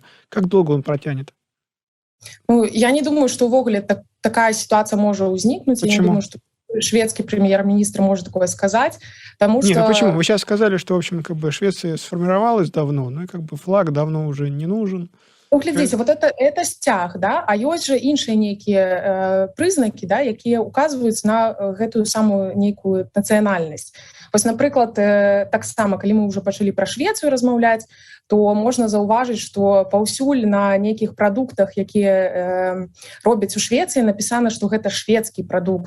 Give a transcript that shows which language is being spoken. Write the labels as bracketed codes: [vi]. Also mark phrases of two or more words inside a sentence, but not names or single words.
[ru] Как долго он протянет? Ну, я не думаю, что увогуле такая ситуация может возникнуть. Почему? Я не думаю, что шведский премьер-министр может такое сказать, потому что... Нет, ну почему? Вы сейчас сказали, что, в общем, как бы Швеция сформировалась давно, ну и как бы флаг давно уже не нужен. [be] Ну, глядзіце, [ru] вот это [be] сцяг, да? А ёсць жа іншыя нейкія прызнакі, да, якія указваюць на гэтую самую нейкую нацыянальнасць. Вось, напрыклад, таксама, калі мы ўжо пачалі пра Швецыю размаўляць, то можна заўважыць, што паўсюль на нейкіх прадуктах, якія робяць у Швецыі, напісана, што гэта шведскі прадукт.